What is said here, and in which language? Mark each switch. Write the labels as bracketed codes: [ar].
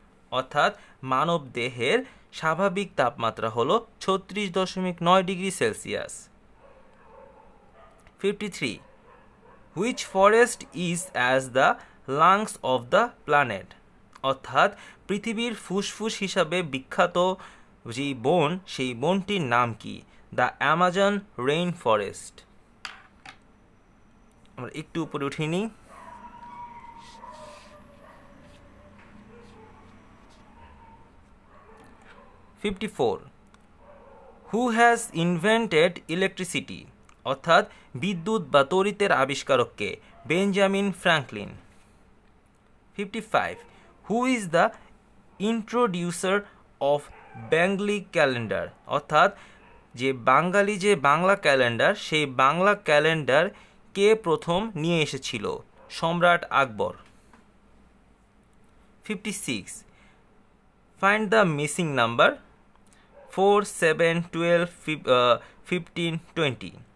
[bn] অর্থাৎ মানব দেহের স্বাভাবিক তাপমাত্রা হলো 36.9 degree Celsius. 53. [en] Which forest is as the lungs of the planet? [bn] অর্থাৎ পৃথিবীর ফুসফুস হিসাবে বিখ্যাত যে বন, সেই বনটির নাম কি? [en] The Amazon rain forest. [bn] আমরা একটু উপরে উঠে নিই। 54. [en] Who has invented electricity? [bn] অর্থাৎ বিদ্যুৎ বা তড়িতের আবিষ্কারক কে? Benjamin Franklin. 55. [en] Who is the introducer of Bengali calendar? [bn] অর্থাৎ যে বাঙালি যে বাংলা ক্যালেন্ডার, সেই বাংলা ক্যালেন্ডার কে প্রথম নিয়ে এসেছিল? সম্রাট আকবর। [en] 56. Find the missing number. 4, 7, 12, 15, 20.